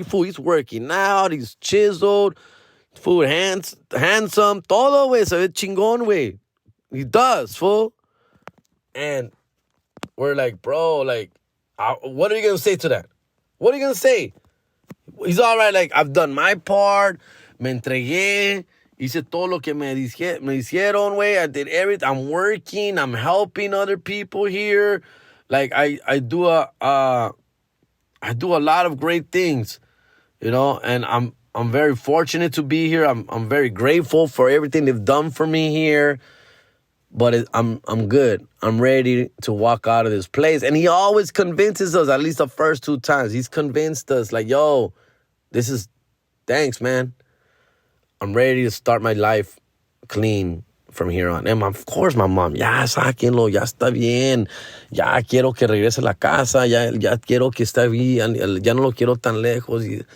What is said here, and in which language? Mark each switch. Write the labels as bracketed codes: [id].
[en] He's working out. He's chiseled. Handsome. [es] Todo, güey. Se ve chingón, güey. [en] He does, fool. And we're like, bro, what are you going to say to that? What are you going to say? He's all right. I've done my part. [es] Me entregué. Hice todo lo que me hicieron, güey. [en] I did everything. I'm working. I'm helping other people here. I do a lot of great things, and I'm very fortunate to be here. I'm very grateful for everything they've done for me here. But I'm good. I'm ready to walk out of this place. And he always convinces us, at least the first 2 times, he's convinced us yo, thanks, man. I'm ready to start my life clean from here on. And of course, my mom, [es] ya sáquenlo, ya está bien. Ya quiero que regrese a la casa. Ya quiero que esté bien. Ya no lo quiero tan lejos.